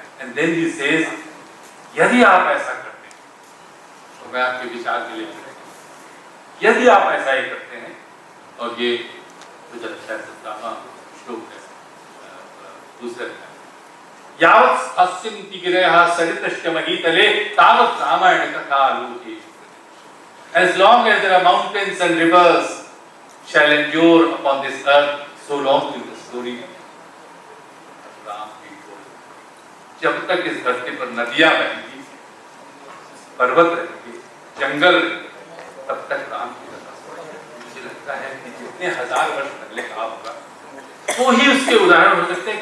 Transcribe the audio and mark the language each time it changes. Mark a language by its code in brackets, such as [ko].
[en] and then he says, [hi] यदि आप ऐसा करते हैं, तो मैं आपके विचार के लिए, यदि आप ऐसा ही करते हैं, और ये मुझे अच्छा श्लोक है दूसरे, [sa] यावत् अस्यन्ति गिरयः सरितस्य महीतले तावत् रामायण कथा आलोके। [en] As long as there are mountains and rivers shall endure upon this earth, so long will the story of Ram be told. [hi] जब तक इस धरती पर नदियां बहेंगी, पर्वत रहेंगे, जंगल रहेंगे, तब तक राम की कथा। मुझे लगता है कि जितने हजार वर्ष पहले कहा होगा, वो ही उसके उदाहरण हो सकते हैं।